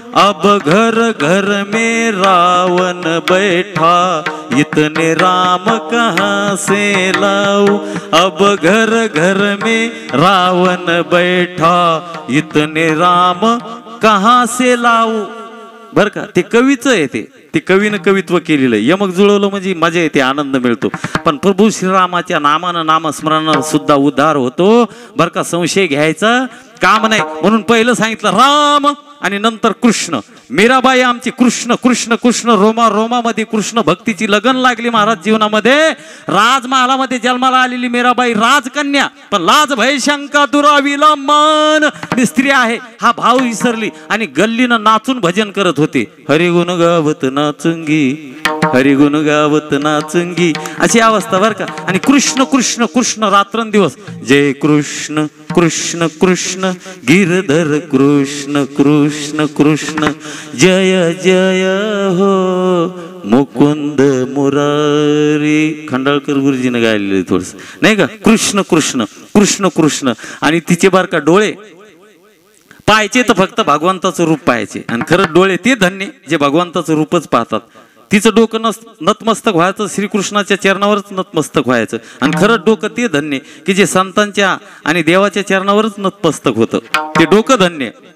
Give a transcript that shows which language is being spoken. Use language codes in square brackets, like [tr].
[hi] अब घर घर में रावण बैठा इतने राम कहाँ से लाऊं. अब घर घर में रावण बैठा इतने राम कहाँ से लाऊं. [mr] बर का ते कवीच आहे. ते कवीनं कवित्व केलेलं आहे. यमक जुळवलं म्हणजे मजा येते आनंद मिळतो. पण प्रभू श्रीरामाच्या नामानं नामस्मरणानं सुद्धा उद्धार होतो बर का. संशय घ्यायचा काम नाही. म्हणून पहिलं सांगितलं राम आणि नंतर कृष्ण. मीराबाई आमची कृष्ण कृष्ण कृष्ण रोमा रोमामध्ये कृष्ण भक्तीची लगन लागली महाराज जीवनामध्ये. राजमहालामध्ये जन्माला आलेली मीराबाई राजकन्या पण लाज भय शंका दुराविला मान स्त्री आहे हा भाव विसरली आणि गल्लीनं नाचून भजन करत होते. [hi] हरिगुण गावत नाचुंगी हरिगुण गावत नाचंगी, [mr] अशी अवस्था बर का. आणि कृष्ण कृष्ण कृष्ण रात्रंदिवस जय कृष्ण कृष्ण कृष्ण गिरधर कृष्ण कृष्ण कृष्ण जय जय हो मुकुंद मुरारी. खंडाळकर गुरुजीने गायलेले थोडस नाही का. कृष्ण कृष्ण कृष्ण कृष्ण. आणि तिचे बार का डोळे पाहायचे तर फक्त भगवंताचं रूप पाहायचे. आणि खरं डोळे ते धन्य जे भगवंताचं रूपच पाहतात. तिचं डोकं नतमस्तक व्हायचं श्रीकृष्णाच्या चरणावरच नतमस्तक व्हायचं. आणि खरं डोकं ते धन्य की जे संतांच्या आणि देवाच्या चरणावरच नतमस्तक होतं. ते डोकं धन्य.